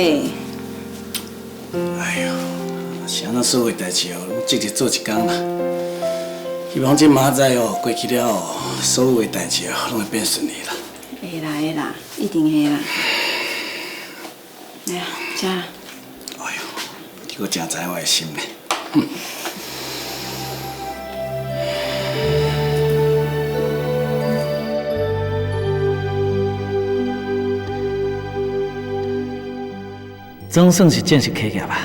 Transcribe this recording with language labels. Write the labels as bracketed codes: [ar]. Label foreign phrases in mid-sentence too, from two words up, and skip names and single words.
[nan] 哎呦，是安那所有代志哦，积极做一工啦。希望这明仔载哦过去了后，所有的代志哦拢会变顺利啦。会啦会啦，一定会啦。哎呀，食啦。哎呦，你阁真知我的心呢。总算是正式开业吧。